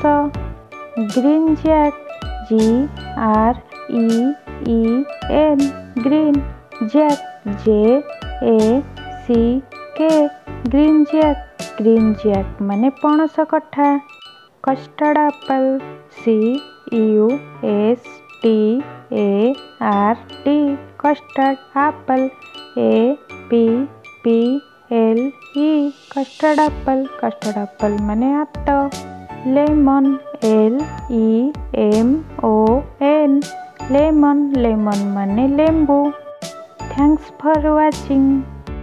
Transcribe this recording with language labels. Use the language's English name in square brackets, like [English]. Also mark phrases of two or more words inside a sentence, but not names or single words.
[English] green jack GREEN green jack JACK green jack [Assamese] মানে পণচ কঠা। [English] custard apple CUST ARD custard apple APPLE custard apple [Assamese] মানে আত [English] lemon LEMON lemon [Assamese] মানে লেম্বু। [English] thanks for watching.